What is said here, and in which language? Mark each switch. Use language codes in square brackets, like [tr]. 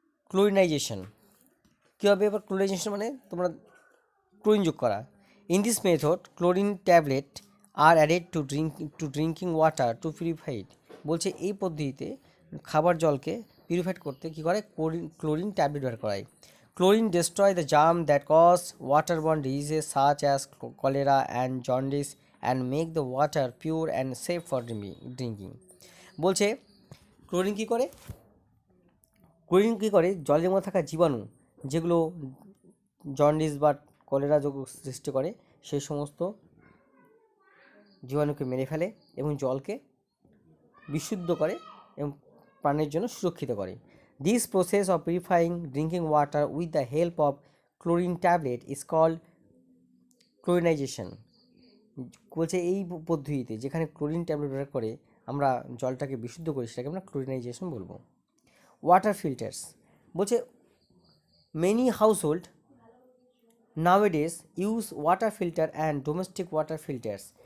[bn] ক্লোরিনাইজেশন, কী হবে এবার, ক্লোরিনাইজেশন মানে তোমরা ক্লোরিন যোগ করা। [en] In this method chlorine tablet are added to drinking water to purified. [bn] বলছে এই পদ্ধতিতে খাবার জলকে পিউরিফাইড করতে কী করে, ক্লোরিন ট্যাবলেট ব্যবহার করায়। [en] Chlorine destroy the germ that cause waterborne diseases such as cholera and jaundice and make the water pure and safe for drinking. [bn] বলছে ক্লোরিন কী করে, জলের মধ্যে থাকা জীবাণু যেগুলো জন্ডিস বা কলেরা যোগ সৃষ্টি করে সেই সমস্ত জীবাণুকে মেরে ফেলে এবং জলকে বিশুদ্ধ করে এবং পানের জন্য সুরক্ষিত করে। [en] This process of purifying drinking water with the help of chlorine tablet is called chlorinization. [bn] বলছে এই পদ্ধতিতে যেখানে ক্লোরিন ট্যাবলেট ব্যবহার করে আমরা জলটাকে বিশুদ্ধ করি সেটাকে আমরা ক্লোরিনাইজেশন বলবো। [en] Water filters, বলছে many household nowadays use water filter and domestic water filters.